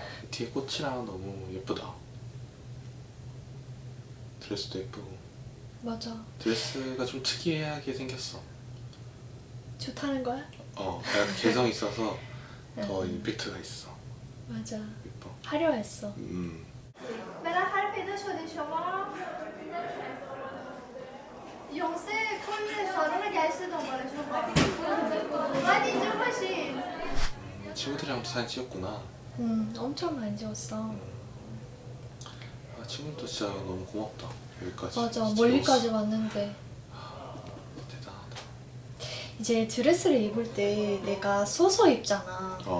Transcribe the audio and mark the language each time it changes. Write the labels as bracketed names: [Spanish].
[Korean] 뒤에 꽃이랑 너무 예쁘다. 드레스도 예쁘고. 맞아. 드레스가 좀 특이하게 생겼어. 좋다는 거야? 약간 개성 있어서 더 임팩트가 있어. 맞아. 예뻐. 화려했어. [Persian] بالاخره پیدا شدی شما یونسه کل سالن رو گشته دنبال شما باید اینجا باشین [Korean] 친구들이랑도 사진 찍었구나. 엄청 많이 찍었어. 친구도 진짜 너무 고맙다. 여기까지. 맞아. 진짜 멀리까지 찍었어. 왔는데. 대단하다. 이제 드레스를 입을 때 내가 서서 입잖아.